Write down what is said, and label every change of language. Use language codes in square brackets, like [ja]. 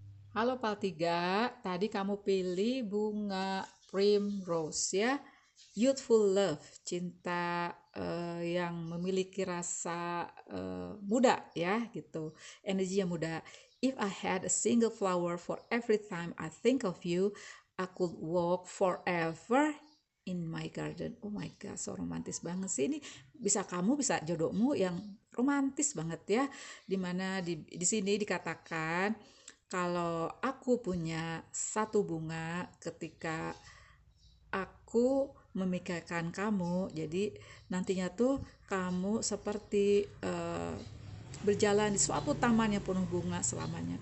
[id] Halo Pile 3, tadi kamu pilih bunga primrose ya, [en] youthful love, [id] cinta yang memiliki rasa muda ya gitu, energi yang muda. [en] If I had a single flower for every time I think of you, I could walk forever in my garden. Oh my god, so [id] romantis banget sih ini. Bisa kamu, bisa jodohmu yang romantis banget ya, dimana di sini dikatakan kalau aku punya satu bunga ketika aku memikirkan kamu, jadi nantinya tuh kamu seperti berjalan di suatu taman yang penuh bunga selamanya.